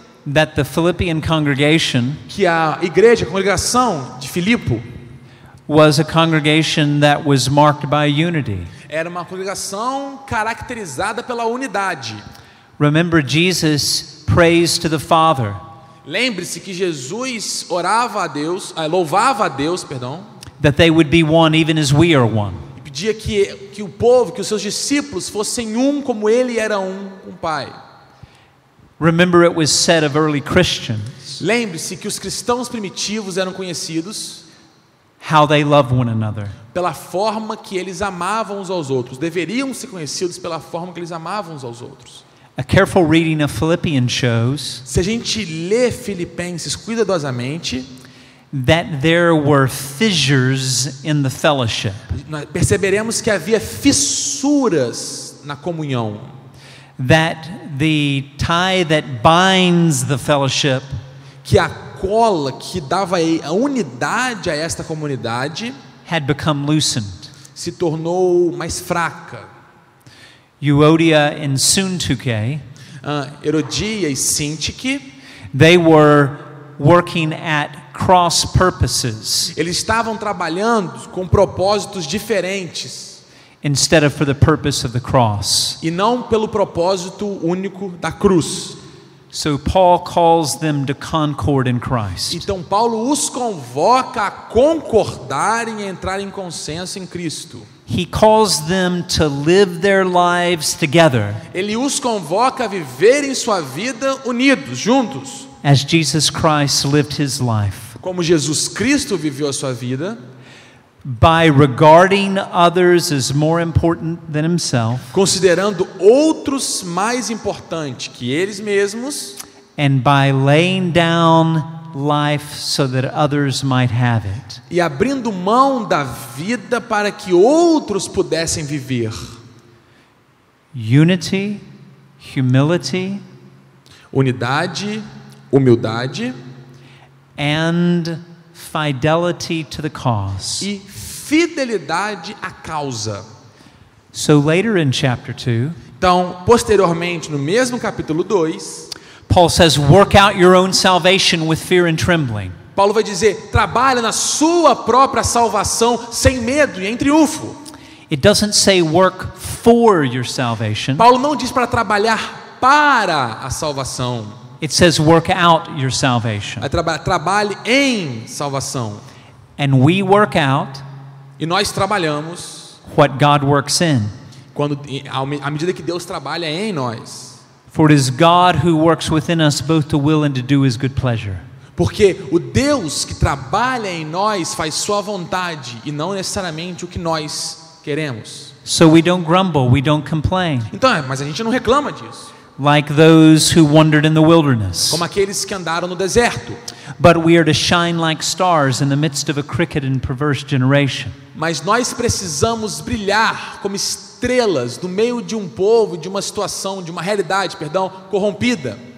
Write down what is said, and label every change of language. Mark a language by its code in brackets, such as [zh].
[en] that the Philippian congregation [pt] que a congregação de Filipo [en] was a congregation that was marked by unity. [pt] era uma congregação caracterizada pela unidade. [en] Remember, Jesus prays to the Father. [pt] Lembre-se que Jesus louvava a Deus, [en] That they would be one even as we are one. [pt] e pedia que o povo, que os seus discípulos fossem um como ele era um com o Pai. [en] Remember, it was said of early Christians [pt] Lembre-se que os cristãos primitivos eram conhecidos [en] how they love one another. [pt] pela forma que eles amavam uns aos outros. Deveriam ser conhecidos pela forma que eles amavam uns aos outros. [en] A careful reading of Philippians shows [pt] Se a gente lê Filipenses cuidadosamente, [en] that there were fissures in the fellowship. [pt] nós perceberemos que havia fissuras na comunhão. [en] That the tie that binds the fellowship [pt] Que a cola que dava a unidade a esta comunidade [en] had become loosened. [pt] se tornou mais fraca. [en] Euodia and Syntyche, [pt] Herodia e Sintique, [en] they were working at cross purposes [pt] eles estavam trabalhando com propósitos diferentes [en] instead of for the purpose of the cross. [pt] e não pelo propósito único da cruz. [en] So Paul calls them to concord in Christ. [pt] Então Paulo os convoca a concordarem e entrar em consenso em Cristo. [en] He calls them to live their lives together [pt] Ele os convoca a viverem sua vida unidos, juntos, [en] as Jesus Christ lived his life, [pt] como Jesus Cristo viveu a sua vida, [en] by regarding others as more important than himself [pt] considerando outros mais importantes que eles mesmos [en] and by laying down life so that others might have it. [pt] e abrindo mão da vida para que outros pudessem viver. [en] Unity, humility, [pt] Unidade, humildade [en] and fidelity to the cause. [pt] e fidelidade à causa. [en] So later in chapter 2, [pt] Então, posteriormente, no mesmo capítulo 2, [en] Paul says, work out your own salvation with fear and trembling. [pt] Paulo vai dizer, trabalha na sua própria salvação sem medo e em triunfo. [en] It doesn't say work for your salvation. [pt] Paulo não diz para trabalhar para a salvação. [en] It says work out your salvation. [pt] Trabalhe em salvação. [en] And we work out [pt] E nós trabalhamos [en] what God works in. [pt] à medida que Deus trabalha em nós. [en] For it is God who works within us both to will and to do his good pleasure. [pt] Porque o Deus que trabalha em nós faz sua vontade e não necessariamente o que nós queremos. [en] So we don't grumble, we don't complain. [pt] Então, mas a gente não reclama disso. [en] Like those who wandered in the wilderness. [pt] Como aqueles que andaram no deserto. [en] But we are to shine like stars in the midst of a crooked and perverse generation. [pt] Mas nós precisamos brilhar como estrelas no meio de um povo, de uma situação, de uma realidade, corrompida.